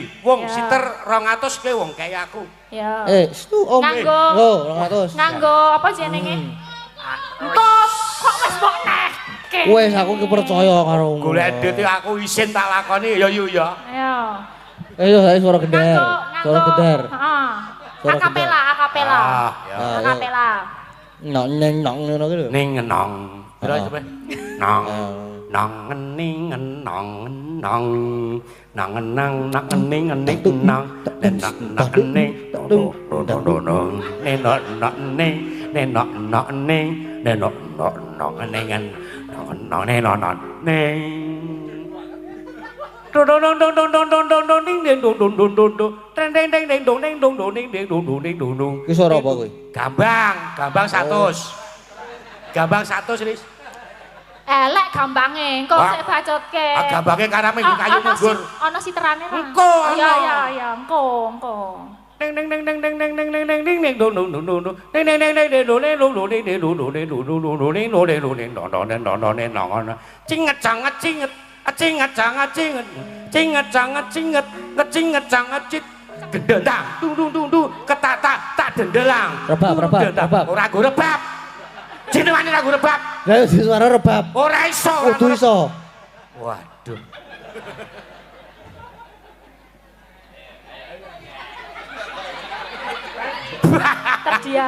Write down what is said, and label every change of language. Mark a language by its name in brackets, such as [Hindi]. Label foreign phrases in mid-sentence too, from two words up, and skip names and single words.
[Javanese] Wong siter 200 kowe wong kaya aku. Ya. Stu Om. Nganggo 200. Nganggo apa jenenge? Engko kok wis mbok nehke. Wes aku ki percaya karo Golek duit aku isin tak lakoni ya yu ya. Ayo. Ayo saya suara gender. Suara gender. Heeh. Suara Akapela. Akapela. Nong ngono ki lho. Ning ngenong. Pira coba? Nong. Nong ning ngenong nong. Nang nang nang ning ning nong. Nang nang ning. Dong. Nenok nok ning. Nenok nok ning. Nenok nok ning. Nong nenok ning. Dong dong dong dong dong dong dong dong ding ding dong dong dong dong dong deng deng deng deng dong deng dong dong ding ding dong dong ding dong dong. Ki suara apa kuwi? Gambang 100. Gambang 100 Ris. Elek gambange, engko sik bacotke. Gambange karena minggu kayu mundur. Ana siterane ra. Engko Ya, engko. Deng deng deng deng deng deng deng deng deng ding ding dong dong dong dong. Deng deng deng deng deng dong deng dong dong ding ding dong dong ding dong dong dong dong ding dong ding dong ding dong dong ding dong dong ding dong dong. Cinget canget cinget. Cinget canget cinget. Cinget canget cinget. Ngecinget canget cit. Gendang dung dung dung dung ketata tak dendelang. Rebab. Ora go rebab. Jenenge ora go rebab. Lah di suara rebab. Ora iso. Kudu iso. Waduh. Terdiam.